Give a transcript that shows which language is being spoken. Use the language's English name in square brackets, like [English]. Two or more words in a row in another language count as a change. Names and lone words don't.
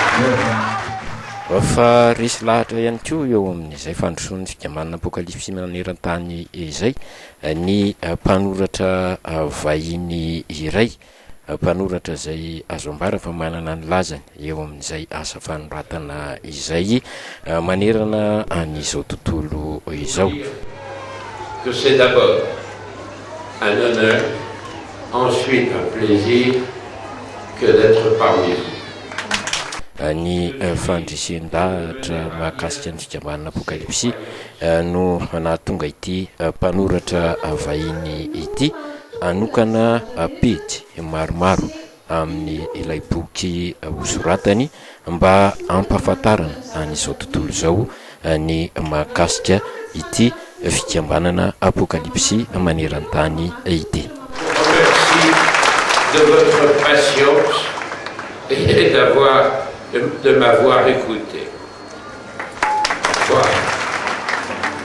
[Malagasy] Fa resy lahatra ihany koa eo amin'izay fandrosoan'ny fikambanana Apocalypse maneran-tany izay ny mpanoratra vahiny iray, mpanoratra izay azo ambara fa manana ny lazany eo amin'izay asa fanoratana izay manerana an'izao tontolo izao. [French] Que c'est d'abord un honneur, ensuite un plaisir que d'être parmi vous. [Malagasy] Ny fandresen-dahatra mahakasika ny fikambanana Apocalypse no nahatonga ity mpanoratra vahiny ity anokana pety maromaro amin'ny ilay boky hosoratany mba ampahafantarana an'izao tontolo izao ny mahakasika ity fikambanana Apocalypse maneran-tany ity. [French] Merci de votre patience et de m'avoir écouté. Voilà.